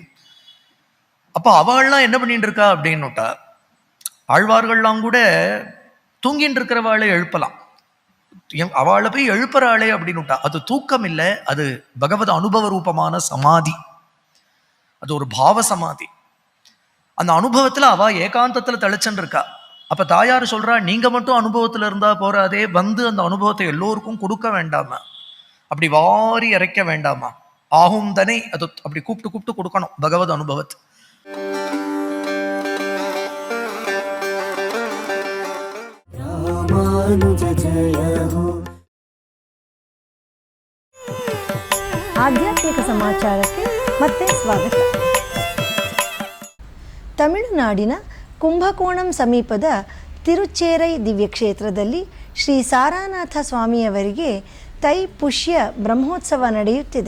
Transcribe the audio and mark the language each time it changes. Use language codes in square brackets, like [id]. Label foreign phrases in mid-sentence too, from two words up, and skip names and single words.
[ta] அப்போ அவள்லாம் என்ன பண்ணிட்டு இருக்கா அப்படின்னுட்டா, ஆழ்வார்கள்லாம் கூட தூங்கிட்டு இருக்கிறவாளை எழுப்பலாம், அவளை போய் எழுப்புறாளே அப்படின்னுட்டா அது தூக்கம் இல்லை, அது பகவத் அனுபவ ரூபமான சமாதி, அது ஒரு பாவ சமாதி. அந்த அனுபவத்துல அவ ஏகாந்தத்துல தெளிச்சுன்னு இருக்கா. அப்ப தாயார் சொல்றா, நீங்க மட்டும் அனுபவத்துல இருந்தா போறாதே, வந்து அந்த அனுபவத்தை எல்லோருக்கும் கொடுக்க வேண்டாமா, அப்படி வாரி இறைக்க வேண்டாமா, ஆகும் தானே, அது அப்படி கூப்பிட்டு கூப்பிட்டு கொடுக்கணும் பகவத் அனுபவத்தை. [kn] ಆಧ್ಯಾತ್ಮಿಕ ಸಮಾಚಾರಕ್ಕೆ ಮತ್ತೆ ಸ್ವಾಗತ. ತಮಿಳುನಾಡಿನ ಕುಂಭಕೋಣಂ ಸಮೀಪದ ತಿರುಚೇರೈ ದಿವ್ಯಕ್ಷೇತ್ರದಲ್ಲಿ ಶ್ರೀ ಸಾರಾನಾಥ ಸ್ವಾಮಿಯವರಿಗೆ ತೈಪುಷ್ಯ ಬ್ರಹ್ಮೋತ್ಸವ ನಡೆಯುತ್ತಿದೆ.